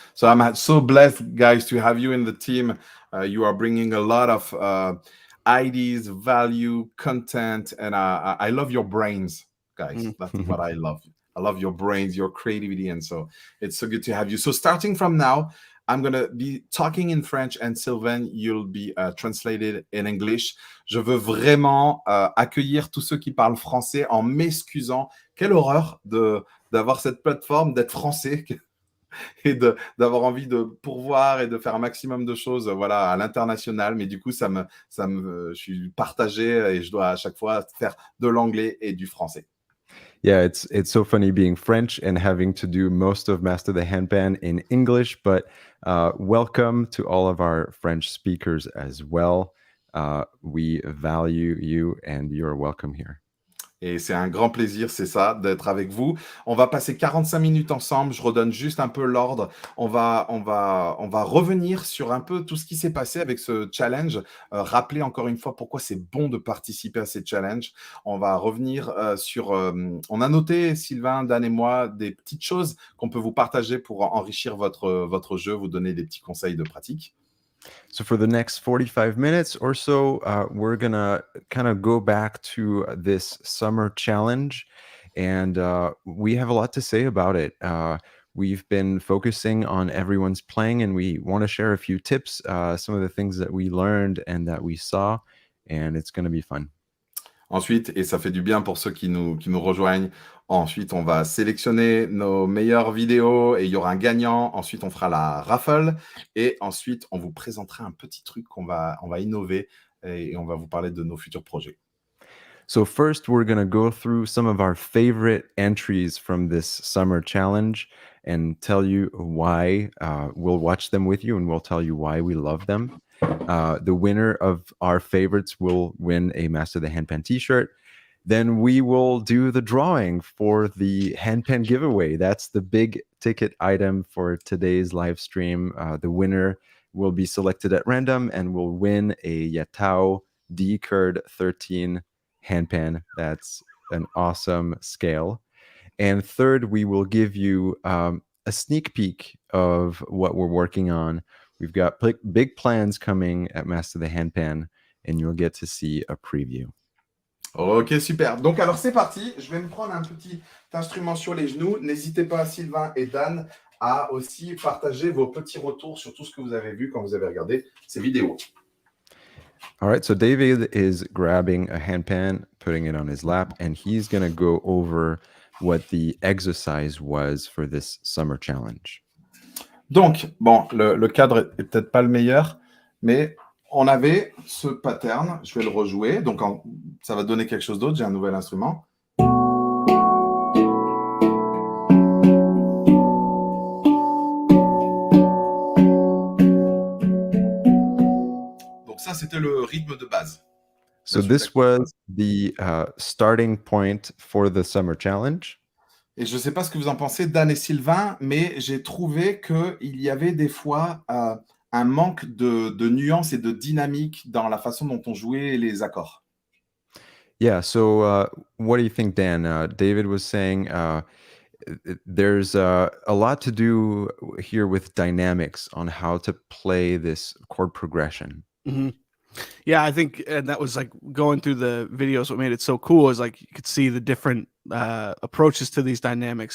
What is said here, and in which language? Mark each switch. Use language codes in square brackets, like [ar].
[en] So I'm so blessed, guys, to have you in the team. You are bringing a lot of ideas, value, content, and I love your brains, guys. That's what I love. I love your brains, your creativity, and so it's so good to have you. So starting from now, I'm going to be talking in French, and Sylvain, you'll be translated in English. [fr] Je veux vraiment accueillir tous ceux qui parlent français en m'excusant. Quelle horreur d'avoir cette plateforme, d'être français et d'avoir envie de pourvoir et de faire un maximum de choses, voilà, à l'international. Mais du coup, je suis partagé et je dois à chaque fois faire de l'anglais et du français. [en] Yeah, it's so funny being French and having to do most of Master the Handpan in English, but welcome to all of our French speakers as well. We value you and you're welcome here. [fr] Et c'est un grand plaisir, c'est ça, d'être avec vous. On va passer 45 minutes ensemble. Je redonne juste un peu l'ordre. On va revenir sur un peu tout ce qui s'est passé avec ce challenge. Rappeler encore une fois pourquoi c'est bon de participer à ces challenges. On va revenir sur... on a noté, Sylvain, Dan et moi, des petites choses qu'on peut vous partager pour enrichir votre jeu, vous donner des petits conseils de pratique. [en] So for the next 45 minutes or so, we're going to kind of go back to this summer challenge. And we have a lot to say about it. We've been focusing on everyone's playing, and we want to share a few tips, some of the things that we learned and that we saw. And it's going to be fun. Ensuite, et ça fait du bien pour ceux qui nous rejoignent, ensuite, on va sélectionner nos meilleures vidéos et il y aura un gagnant. Ensuite, on fera la raffle et ensuite, on vous présentera un petit truc on va innover et on va vous parler de nos futurs projets. So first, we're going to go through some of our favorite entries from this summer challenge and tell you why. We'll watch them with you and we'll tell you why we love them. The winner of our favorites will win a Master the Handpan t-shirt. Then we will do the drawing for the handpan giveaway. That's the big ticket item for today's live stream. The winner will be selected at random and will win a YataoPan D Kurd 13 handpan. That's an awesome scale. And third, we will give you a sneak peek of what we're working on. We've got big plans coming at Master the Handpan, and you'll get to see a preview. [fr] Ok, super. Donc, alors, c'est parti. Je vais me prendre un petit instrument sur les genoux. N'hésitez pas, Sylvain et Dan, à aussi partager vos petits retours sur tout ce que vous avez vu quand vous avez regardé ces vidéos. [en] All right, so David is grabbing a handpan, putting it on his lap, and he's going to go over what the exercise was for this summer challenge. [fr] Donc, bon, le cadre est peut-être pas le meilleur, mais on avait ce pattern, je vais le rejouer, donc ça va donner quelque chose d'autre, j'ai un nouvel instrument. Donc ça, c'était le rythme de base. [en] So this was the starting point for the Summer Challenge. [fr] Et je ne sais pas ce que vous en pensez, Dan et Sylvain, mais j'ai trouvé qu'il y avait des fois un manque de nuances et de dynamique dans la façon dont on jouait les accords. [en] Yeah, so what do you think, Dan? David was saying there's a lot to do here with dynamics on how to play this chord progression. Mm-hmm. Yeah, I think, and that was like going through the videos. What made it so cool is like you could see the different approaches to these dynamics.